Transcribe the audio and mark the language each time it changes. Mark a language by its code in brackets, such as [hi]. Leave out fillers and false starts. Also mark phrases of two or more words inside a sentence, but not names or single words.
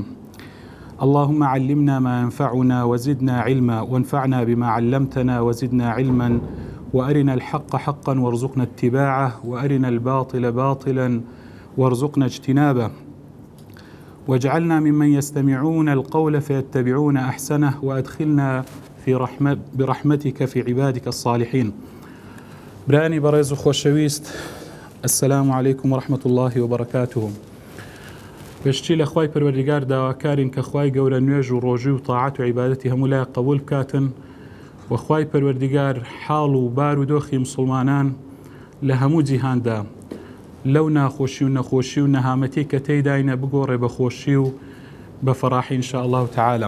[ar] اللهم علمنا ما ينفعنا وزدنا علما، وانفعنا بما علمتنا وزدنا علما، وأرنا الحق حقا وارزقنا اتباعه، وأرنا الباطل باطلا وارزقنا اجتنابه، واجعلنا ممن يستمعون القول فيتبعون أحسنه، وأدخلنا برحمتك في عبادك الصالحين. [ckb] براني بريز خوشويست، [ar] السلام عليكم ورحمة الله وبركاته. [ckb] بشتي لأخواي پروردگار داواکارین كخواي گەورە نوێژ و ڕۆژی و طاعت و عیبادەتی هەموو لای قبول بکاتن، وخواي پروردگار حاڵ و بار و دۆخی مسلمانان لە هەموو جیهاندا لەو ناخۆشی و نەخۆشی و نەهامەتی کە تێداینە بگۆڕێ بە خۆشی و بە فەڕاحی [ar] ئینشاء الله تعالى.